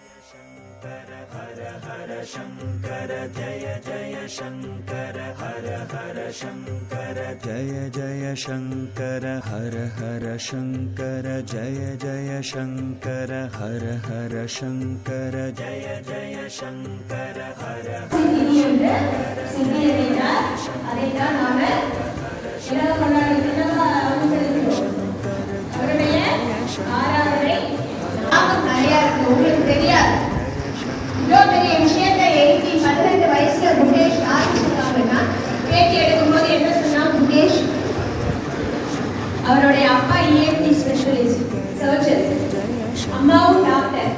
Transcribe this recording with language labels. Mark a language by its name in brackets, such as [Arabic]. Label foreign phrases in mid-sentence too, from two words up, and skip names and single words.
[Hindi] शंकर हर हर शंकर जय जय शंकर हर हर शंकर जय जय शंकर हर हर शंकर जय जय शंकर हर हर शंकर जय जय शंकर हर [Tamil] உங்களுக்கு தெரியாது இவ்வளோ பெரிய விஷயத்தை 18 வயசுல முகேஷ் ஆரம்பிச்சிருக்காங்கன்னா பேட்டி எடுக்கும்போது என்ன சொன்னா முகேஷ் அவருடைய அப்பா இஎன்டி ஸ்பெஷலிஸ்ட் சர்ஜன், அம்மாவும் டாக்டர்.